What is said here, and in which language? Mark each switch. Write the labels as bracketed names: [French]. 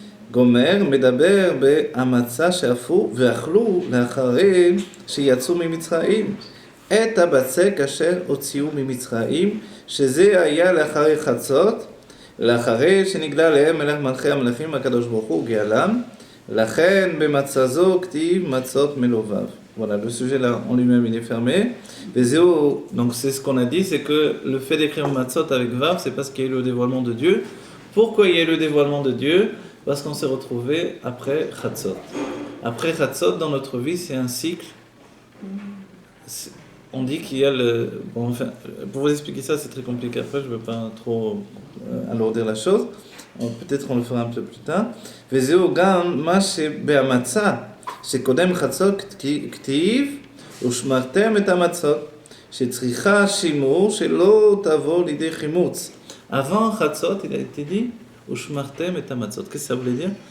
[Hebrew] גומר, מדבר בהמצה שאפו ואכלו לאחרי שיצאו ממצרים את הבצק אשר הוציאו ממצרים, שזה היה לאחרי חצות, לאחרי שנגלה להם מלך מלכי המלכים הקדוש ברוך הוא גאלם, לכן במצה זו כתיב מצות מלובב. [French] Voilà, le sujet là en lui-même il est fermé. Donc c'est ce qu'on a dit, c'est que le fait d'écrire Matzot avec Vav, c'est parce qu'il y a eu le dévoilement de Dieu. Pourquoi il y a eu le dévoilement de Dieu? Parce qu'on s'est retrouvé après Chatzot. Après Chatzot, dans notre vie, c'est un cycle. On dit qu'il y a le... Bon, enfin, pour vous expliquer ça, c'est très compliqué. Après, je ne veux pas trop alourdir la chose. Peut-être on le fera un peu plus tard. [Hebrew] וזהו גם מה שבהמצה, שקודם חצות כתיב, ושמרתם את המצות. Shetricha shimur shelo tavo l'idée chimutz. [French] Avant Chatzot, il a été dit [Hebrew] Ushmartem et matzot. [French] Qu'est-ce que ça voulait dire?